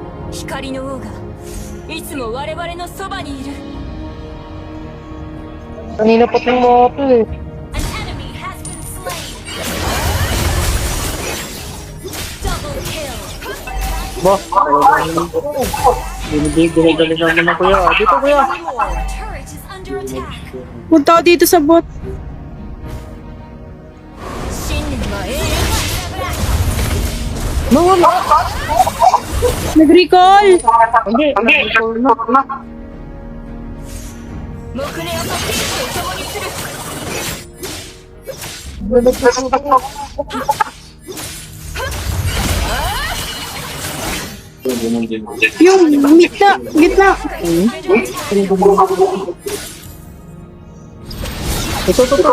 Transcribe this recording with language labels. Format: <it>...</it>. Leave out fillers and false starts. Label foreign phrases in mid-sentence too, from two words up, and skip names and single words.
<ja>光の王がいつも我々のそばにいる。</ja> <tl>Kanina pa itong mga ito eh.</tl> <en>An enemy has been slain. Double kill.</en> <tl>Ba? Binibigay naman na kuya. Dito kuya.</tl> <en>Our turret is under attack.</en> <tl>Punta ako dito sa bot.</tl> <ja>信念は永遠。</ja> <tl>Nag-recall! Hindi. Na.</tl> <ja>木根をとピースを共にする。</ja> <tl>Yung gitna! Gitna! Ito.</tl>